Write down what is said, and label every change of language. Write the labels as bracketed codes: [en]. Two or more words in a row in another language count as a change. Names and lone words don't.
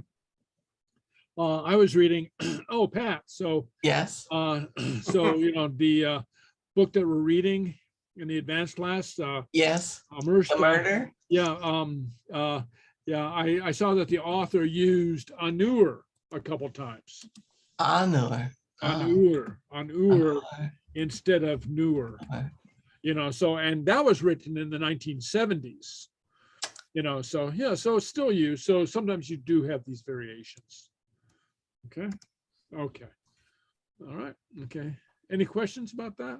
[en] I was reading, oh, Pat. So yes. The book that we're reading in the advanced class. Yes. Immersed, the murder. I saw that the author used nuair a couple times. Nuair. Nuair instead of nuair. So, and that was written in the 1970s. So it's still used. So sometimes you do have these variations. Okay. Okay. All right. Okay. Any questions about that?